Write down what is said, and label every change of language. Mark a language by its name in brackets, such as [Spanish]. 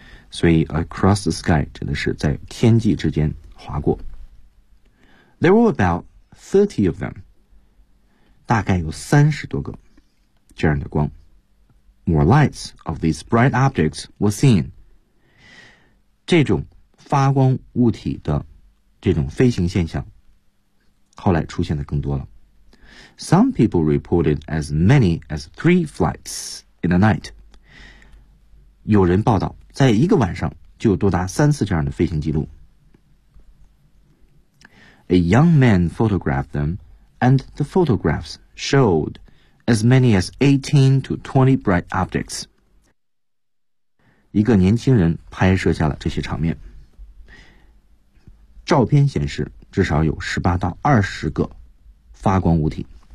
[Chinese] 所以 [English] across the sky [Chinese] 指的是在天际之间划过。 [English] There were about 30 of them. [Chinese] 大概有30多个这样的光。 [English] More lights of these bright objects were seen. [Chinese] 这种发光物体的这种飞行现象后来出现的更多了。 [English] Some people reported as many as 3 flights in a night. [Chinese] 有人报道在一个晚上就多达3次这样的飞行记录。 [English] A young man photographed them, and the photographs showed as many as 18 to 20 bright objects. [Chinese] 一个年轻人拍摄下了这些场面。照片显示至少有18到20个发光物体。